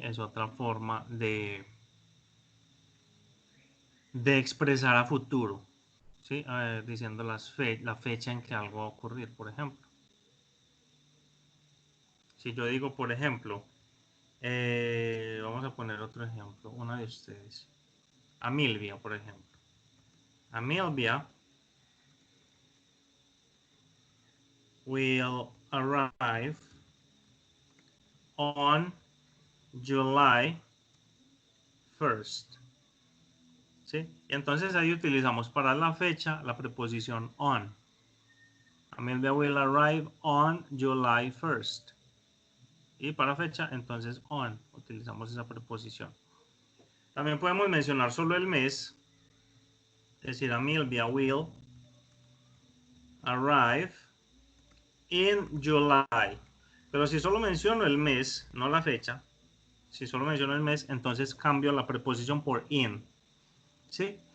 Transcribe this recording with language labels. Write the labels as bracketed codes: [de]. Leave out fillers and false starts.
[es] Es otra forma de expresar a futuro. ¿Sí? Diciendo la fecha en que algo va a ocurrir, por ejemplo. Si yo digo, por ejemplo, vamos a poner otro ejemplo, una de ustedes. Amilvia, por ejemplo. [en] Amilvia will arrive on July 1st. [es] ¿Sí? Y entonces ahí utilizamos para la fecha la preposición on. [en] Amelia will arrive on July 1st. [es] Y para fecha, entonces on. Utilizamos esa preposición. También podemos mencionar solo el mes. Es decir, [en] Amelia will arrive in July. [es] Pero si solo menciono el mes, no la fecha, si solo menciono el mes, entonces cambio la preposición por in. ¿Sí?